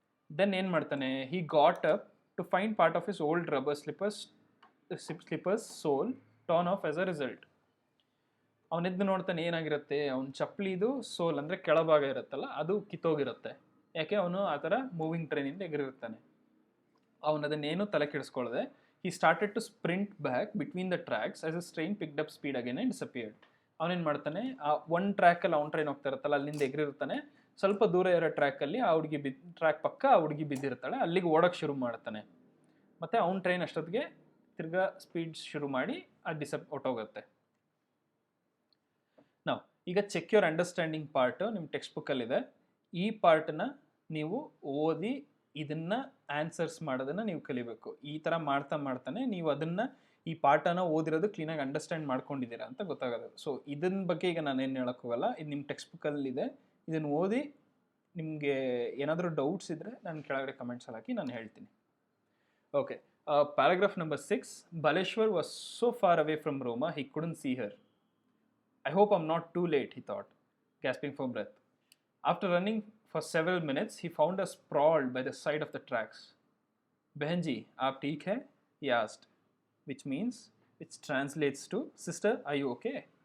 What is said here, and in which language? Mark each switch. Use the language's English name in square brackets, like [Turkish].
[English] then [Kannada] ಏನು ಮಾಡ್ತಾನೆ, [English] He got up to find part of his old rubber slippers sole torn off as a result. [Kannada] ಅವನೆದ್ದು ನೋಡ್ತಾನೆ, ಏನಾಗಿರುತ್ತೆ, ಅವ್ನ ಚಪ್ಪಲಿದು ಸೋಲ್ ಅಂದರೆ ಕೆಳಭಾಗ ಇರುತ್ತಲ್ಲ ಅದು ಕಿತ್ತೋಗಿರುತ್ತೆ. ಯಾಕೆ, ಅವನು ಆ ಥರ ಮೂವಿಂಗ್ ಟ್ರೈನಿಂದ ಎಗರಿರ್ತಾನೆ. ಅವನು ಅದನ್ನೇನು ತಲೆ ಕೆಡಿಸ್ಕೊಳ್ಳದೆ [English] he started to sprint back between the tracks as his train picked up speed again and disappeared. [Kannada] ಅವನೇನು ಮಾಡ್ತಾನೆ, ಆ ಒಂದು ಟ್ರ್ಯಾಕಲ್ಲಿ ಅವ್ನ ಟ್ರೈನ್ ಹೋಗ್ತಾ ಇರುತ್ತಲ್ಲ ಅಲ್ಲಿಂದ ಎಗರಿರ್ತಾನೆ. ಸ್ವಲ್ಪ ದೂರ ಇರೋ ಟ್ರ್ಯಾಕಲ್ಲಿ ಆ ಹುಡುಗಿ ಟ್ರ್ಯಾಕ್ ಪಕ್ಕ ಆ ಹುಡುಗಿ ಬಿದ್ದಿರ್ತಾಳೆ, ಅಲ್ಲಿಗೆ ಓಡೋಕ್ಕೆ ಶುರು ಮಾಡ್ತಾನೆ. ಮತ್ತು ಅವ್ನ ಟ್ರೈನ್ ಅಷ್ಟೊತ್ತಿಗೆ ತಿರ್ಗಾ ಸ್ಪೀಡ್ ಶುರು ಮಾಡಿ ಅದು ಹೊಟ್ಟೋಗುತ್ತೆ. ನಾವು ಈಗ [English] check your understanding part [Kannada] ನಿಮ್ಮ ಟೆಕ್ಸ್ಟ್ ಬುಕ್ಕಲ್ಲಿದೆ. ಈ ಪಾರ್ಟನ್ನ ನೀವು ಓದಿ ಇದನ್ನು ಆನ್ಸರ್ಸ್ ಮಾಡೋದನ್ನು ನೀವು ಕಲಿಬೇಕು. ಈ ಥರ ಮಾಡ್ತಾನೆ ನೀವು ಅದನ್ನು ಈ ಪಾಠನ ಓದಿರೋದು ಕ್ಲೀನಾಗಿ ಅಂಡರ್ಸ್ಟ್ಯಾಂಡ್ ಮಾಡ್ಕೊಂಡಿದ್ದೀರಾ ಅಂತ ಗೊತ್ತಾಗೋದು. ಸೊ ಇದನ್ನ ಬಗ್ಗೆ ಈಗ ನಾನು ಏನು ಹೇಳೋಕ್ಕೆ ಹೋಗಲ್ಲ, ಇದು ನಿಮ್ಮ ಟೆಕ್ಸ್ಟ್ ಬುಕ್ಕಲ್ಲಿದೆ. ಇದನ್ನು ಓದಿ ನಿಮಗೆ ಏನಾದರೂ ಡೌಟ್ಸ್ ಇದ್ದರೆ ನಾನು ಕೆಳಗಡೆ ಕಮೆಂಟ್ಸಲ್ಲಿ ಹಾಕಿ ನಾನು ಹೇಳ್ತೀನಿ. [English] Okay, paragraph number 6. Baleshwar was so far away from Roma he couldn't see her. I hope I'm not too late, he thought, gasping for breath. After running for several minutes, he found her sprawled by the side of the tracks. [Hindi] "Behan ji, aap theek hai?" [English] he asked, which translates to, "Sister, are you okay?"